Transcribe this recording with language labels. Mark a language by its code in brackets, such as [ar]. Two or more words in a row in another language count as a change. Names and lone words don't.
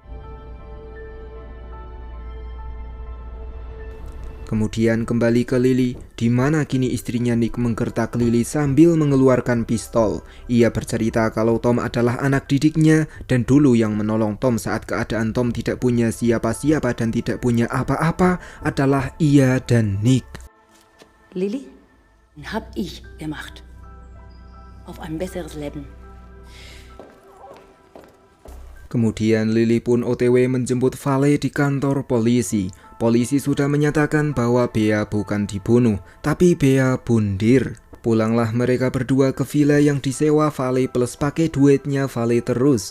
[id] Kemudian kembali ke Lily, di mana kini istrinya Nick menggertak Lily sambil mengeluarkan pistol. Ia bercerita kalau Tom adalah anak didiknya dan dulu yang menolong Tom saat keadaan Tom tidak punya siapa-siapa dan tidak punya apa-apa adalah ia dan Nick. [de] Lily, hab ich gemacht. auf ein besseres Leben. [id] Kemudian Lily pun OTW menjemput Vale di kantor polisi. Polisi sudah menyatakan bahwa Bea bukan dibunuh, tapi Bea bundir. Pulanglah mereka berdua ke villa yang disewa Vale plus pakai duitnya Vale terus.